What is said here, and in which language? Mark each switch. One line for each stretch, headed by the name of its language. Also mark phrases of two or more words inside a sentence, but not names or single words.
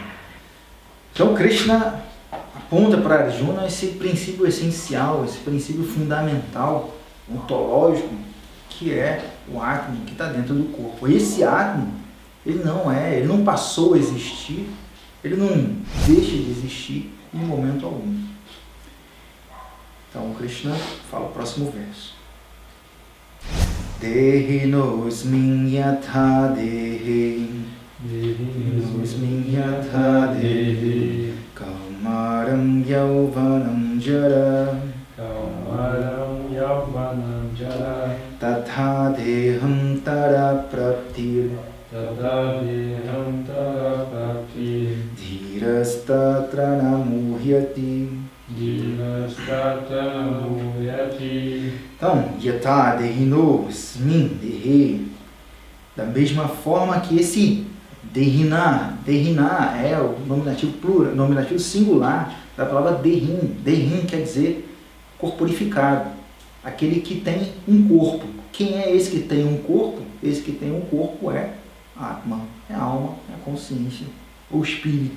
Portuguese: Então, Krishna aponta para Arjuna esse princípio essencial, esse princípio fundamental, ontológico, que é o Atman, que está dentro do corpo. Esse Atman, ele não passou a existir, ele não deixa de existir em momento algum. Então, Krishna fala o próximo verso.
Sanskrit: Dehinosmin yatha dehi Dehinosmin yatha dehi Kaumaram yauvanam jara Kaumaram yauvanam jara Tatha deham tara praptir Tata deham tara prapti Dhirastatra namuhyati. Então, yatha dehinosmin dehi,
Portuguese: da mesma forma que esse dehina é o nominativo plural, nominativo singular da palavra dehin quer dizer corporificado, aquele que tem um corpo. Quem é esse que tem um corpo? Esse que tem um corpo é Atman, é a alma, é a consciência, o espírito.